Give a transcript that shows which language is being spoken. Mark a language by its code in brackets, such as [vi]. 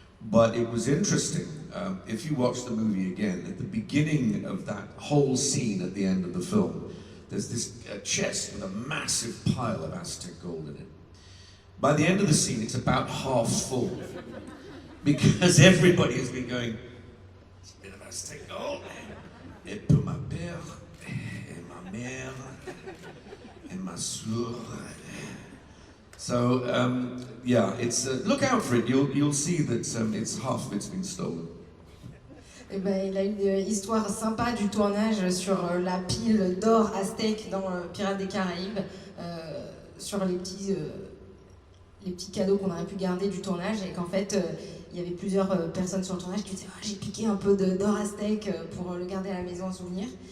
[en] But it was interesting. If you watch the movie again, at the beginning of that whole scene at the end of the film, there's this chest with a massive pile of Aztec gold in it. By the end of the scene, it's about half full. Because everybody has been going, it's a bit of Aztec gold. [fr] Et pour ma père, et ma mère, et ma soeur. [en] So, yeah, it's look out for it. You'll see that it's half of it's been stolen. [fr] Eh ben, il a une histoire sympa du tournage sur la pile d'or aztèque dans Pirates des Caraïbes, sur les petits cadeaux qu'on aurait pu garder du tournage, et qu'en fait il y avait plusieurs personnes sur le tournage qui disaient j'ai piqué un peu d'or aztèque pour le garder à la maison en souvenir.